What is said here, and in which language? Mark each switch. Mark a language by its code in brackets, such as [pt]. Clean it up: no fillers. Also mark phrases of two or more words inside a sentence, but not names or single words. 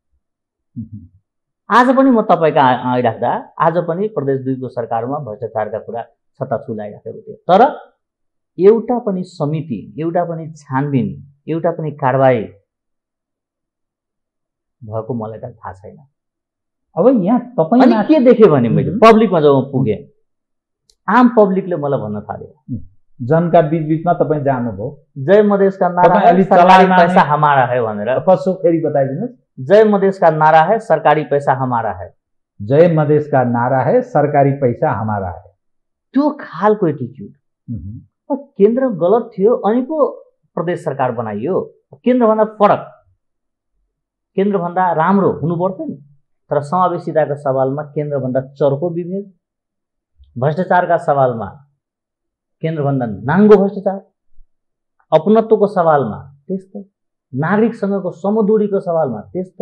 [ne] आज पनि म तपाईँका आइराख्दा आज पनि प्रदेश 2 को सरकारमा भ्रष्टाचारका कुरा छत्ता छुलाइराखेको थियो, तर एउटा पनि समिति, एउटा पनि छानबिन, एउटा पनि कारबाही भएको मलाई त थाहा छैन। अब यहाँ तपाईँ के देखेँ भने मैले पब्लिकमा जब पुगेँ, आम पब्लिकले मलाई भन्न थाल्यो, जनका बीचमा तपाईँ जानुभयो, [hi] जय मधेश का नारा है, सरकारी पैसा हमारा है भनेर। [ne] कसो फेरि बताइदिनुहोस्। [hi] जय मधेश का नारा है, सरकारी पैसा हमारा है। जय मधेश का नारा है, सरकारी पैसा हमारा है। [ne] त्यो खालको एटिट्युड। केन्द्र गलत थियो अनि पो प्रदेश सरकार बनाइयो। केन्द्रभन्दा फरक, केन्द्रभन्दा राम्रो हुनु पर्थ्यो नि। तर समावेशिताका सवालमा केन्द्रभन्दा चर्को विभेद, भ्रष्टाचारका सवालमा केन्द्रभन्दा नाङ्गो भ्रष्टाचार, अपनत्वको सवालमा त्यस्तै, नागरिकसँगको समदूरीको सवालमा त्यस्तै।